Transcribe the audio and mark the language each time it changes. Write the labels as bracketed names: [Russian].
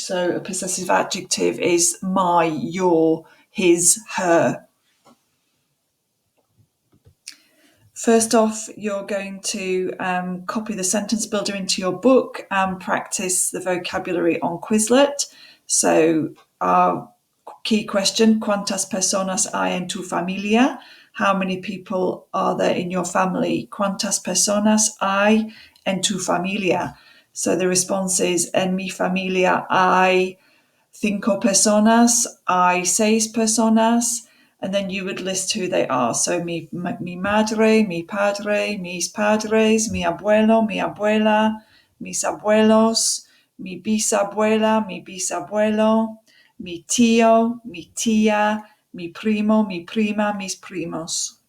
[English] So a possessive adjective is my, your, his, her. First off, you're going to copy the sentence builder into your book and practice the vocabulary on Quizlet. So our key question, [Spanish] ¿Cuántas personas hay en tu familia? [English] How many people are there in your family? [Spanish] ¿Cuántas personas hay en tu familia? [English] So the response is, [Spanish] en mi familia hay 5 personas, hay 6 personas, [English] and then you would list who they are. [Spanish] So mi madre, mi padre, mis padres, mi abuelo, mi abuela, mis abuelos, mi bisabuela, mi bisabuelo, mi tío, mi tía, mi primo, mi prima, mis primos.